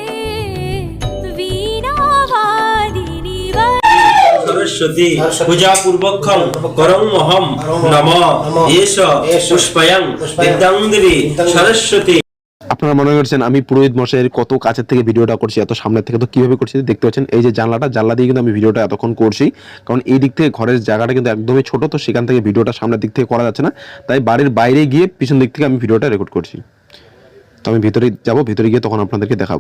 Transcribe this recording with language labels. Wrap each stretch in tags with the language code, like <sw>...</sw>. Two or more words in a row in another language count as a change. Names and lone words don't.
<sa>सरस्वती पूजा पूर्वकं करं अहं नमः एष पुष्पयं विद्याङ्गरी सरस्वती।</sa> <bn>আপনারা মনে করছেন আমি পুরোহিত মশাইয়ের কত কাছের থেকে ভিডিওটা করছি, এত সামনের থেকে, তো কিভাবে করছি দেখতে পাচ্ছেন। এই যে জানলা দিয়ে কিন্তু আমি ভিডিওটা এতক্ষণ করছি, কারণ এই দিক থেকে ঘরের জায়গাটা কিন্তু একদমই ছোট, তো সেখান থেকে ভিডিওটা সামনের দিক থেকে করা যাচ্ছে না, তাই বাড়ির বাইরে গিয়ে পিছন দিক থেকে আমি ভিডিওটা রেকর্ড করছি। তো আমি ভিতরে যাব, ভিতরে গিয়ে তখন আপনাদেরকে দেখাবো।</bn>